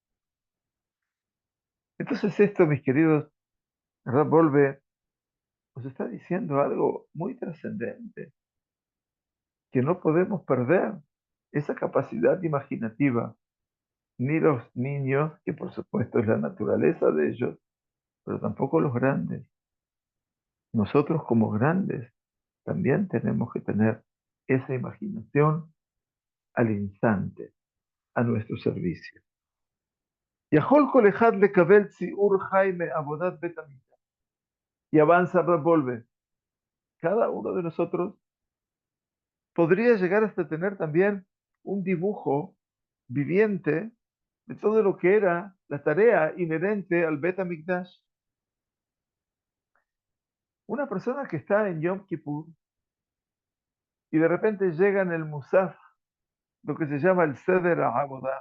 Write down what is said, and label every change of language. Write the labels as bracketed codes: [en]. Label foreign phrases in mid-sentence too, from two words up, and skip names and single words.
[es] Entonces esto, mis queridos, Rav Wolbe nos está diciendo algo muy trascendente, que no podemos perder esa capacidad imaginativa ni los niños, que por supuesto es la naturaleza de ellos, pero tampoco los grandes. Nosotros como grandes también tenemos que tener esa imaginación al instante, a nuestro servicio. [he] יכול כל אחד לקבל ציור חי מעבודת בית המקדש. [es] Y avanza Revolve. Cada uno de nosotros podría llegar hasta tener también un dibujo viviente de todo lo que era la tarea inherente al [he] בית המקדש. [es] Una persona que está en Yom Kippur y de repente llega en el Musaf, lo que se llama el [he] סדר העבודה.